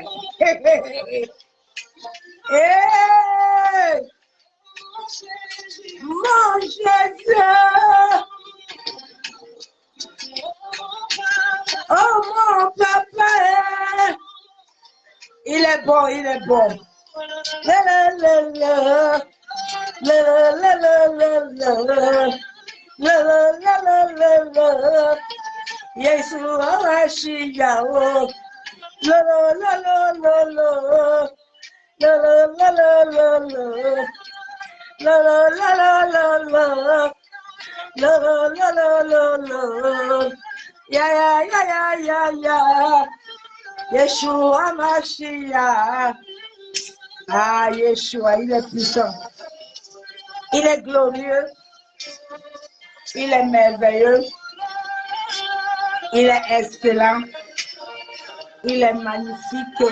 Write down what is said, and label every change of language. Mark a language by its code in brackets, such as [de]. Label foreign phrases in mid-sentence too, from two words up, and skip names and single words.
[fr] Hey. Mon Jésus. Oh mon papa. Il est bon, il est bon. La la la la. La la la la la. La la la la la. [he] ישוע משיח. La la la la la la. La la la la la la. La la la la la la. La la la la la la. Ya ya ya ya ya ya. ישוע משיח. [fr] Ah, Yeshua, il est puissant. Il est glorieux. Il est merveilleux. Il est excellent. Il est magnifique.